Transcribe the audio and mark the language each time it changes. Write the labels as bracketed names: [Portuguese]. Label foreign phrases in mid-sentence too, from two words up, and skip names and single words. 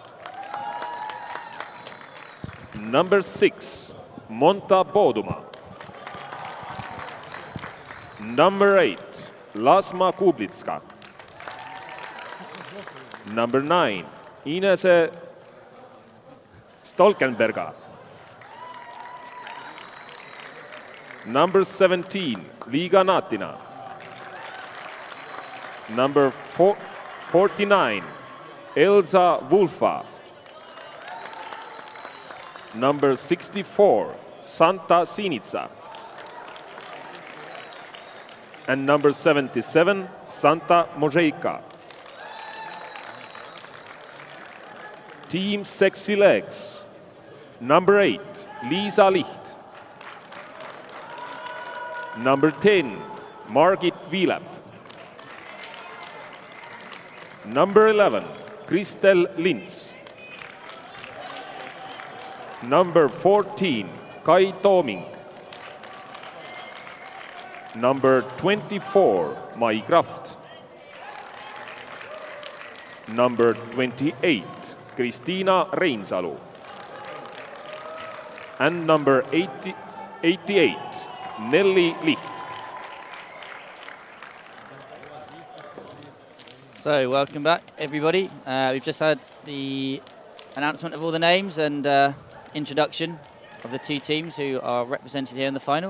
[English] Number 6, Monta Boduma. Number 8, Lasma Kublitska. Number 9, Inese Stolkenberga. Number 17, Liga Natina. Number 49, Elsa Wulfa. Number 64, Santa Sinica. And number 77, Santa Mojeika. Team Sexy Legs. Number 8, Lisa Licht. Number 10, Margit Wielep. Number 11, Kristel Lintz. Number 14, Kai Tooming. Number 24, Mai Kraft. Number 28, Kristiina Reinsalu. And number 88, Nelly Licht. So, welcome back, everybody. We've just had the announcement of all the names and introduction of the two teams who are represented here in the final.